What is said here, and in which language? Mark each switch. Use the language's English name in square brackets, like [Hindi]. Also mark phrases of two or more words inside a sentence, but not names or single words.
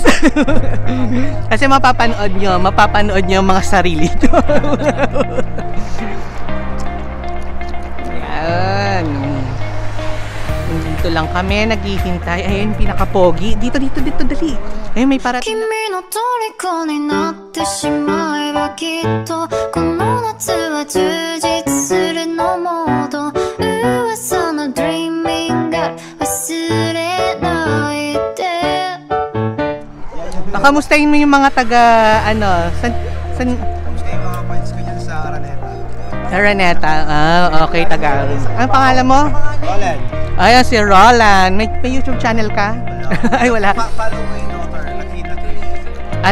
[Filipino] Kasi mapapanood nyo mga sarili nyo. Ayan. Dito lang kami, naghihintay. Ayun, pinaka-pogi. Dito, dali. Ayun, may parating na. [Japanese] 虜になってしまえばきっとこの夏は充実するのモード噂の [English] Dreaming Up [Japanese] 忘れないで [Filipino] Kamustahin mo yung mga taga san Kamusta yung mga points ko dyan sa Araneta? Araneta. Okay, taga. Ang pangalan mo? Roland, Ayan, si Roland. May YouTube channel ka? Ay, wala. follow mo yung daughter, Lakita Trish.